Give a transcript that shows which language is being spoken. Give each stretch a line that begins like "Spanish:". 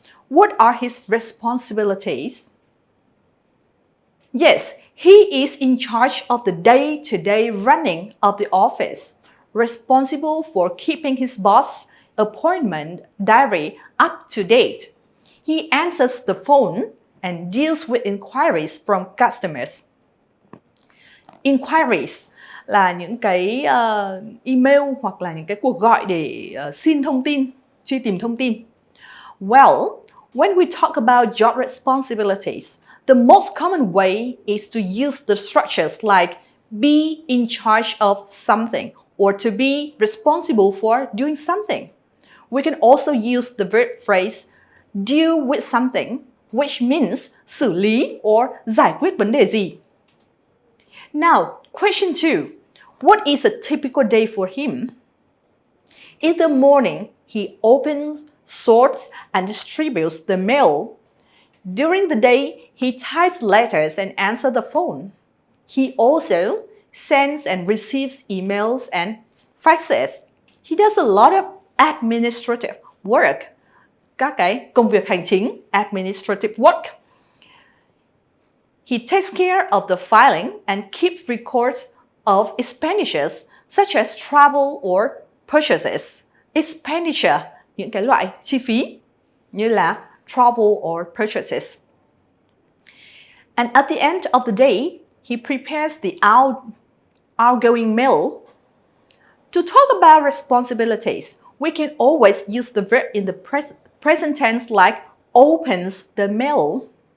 English: What are his responsibilities? Yes, he is in charge of the day-to-day running of the office, responsible for keeping his boss' appointment diary up to date. He answers the phone and deals with inquiries from customers.
Vietnamese: Inquiries là những cái email hoặc là những cái cuộc gọi để xin thông tin, truy tìm thông tin.
English: Well, when we talk about job responsibilities, the most common way is to use the structures like be in charge of something or to be responsible for doing something. We can also use the verb phrase deal with something, which means
Vietnamese: xử lý
English: or
Vietnamese: giải quyết vấn đề gì.
English: Now, question 2. What is a typical day for him? In the morning, he opens, sorts, and distributes the mail. During the day, he types letters and answers the phone. He also sends and receives emails and faxes. He does a lot of administrative work.
Vietnamese: Các cái công việc hành chính,
English: administrative work. He takes care of the filing and keeps records of expenditures such as travel or purchases.
Vietnamese: Expenditure, những cái loại chi phí như là
English: travel or purchases. And at the end of the day, he prepares the outgoing mail. To talk about responsibilities, we can always use the verb in the present tense like opens the mail.